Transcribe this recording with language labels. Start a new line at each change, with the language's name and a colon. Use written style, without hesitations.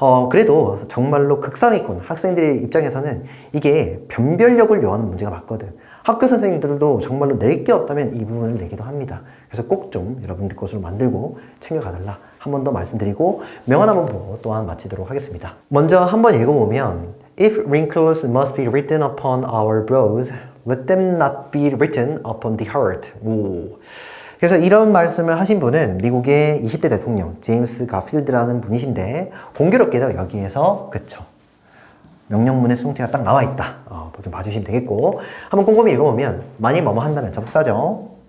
Korean: 그래도 정말로 극상위권 학생들의 입장에서는 이게 변별력을 요하는 문제가 맞거든. 학교 선생님들도 정말로 낼 게 없다면 이 부분을 내기도 합니다. 그래서 꼭 좀 여러분들 것으로 만들고 챙겨가달라 한 번 더 말씀드리고, 명언 한번 보고 또한 마치도록 하겠습니다.
English: 먼저 한번 읽어보면, If wrinkles must be written upon our brows, let them not be written upon the heart. 오.
Korean: 그래서 이런 말씀을 하신 분은 미국의 20대 대통령 제임스 가필드라는 분이신데, 공교롭게도 여기에서 그쵸, 명령문의 수동태가 딱 나와 있다. 좀 봐주시면 되겠고, 한번 꼼꼼히 읽어보면 만일 뭐뭐 한다면 접사죠.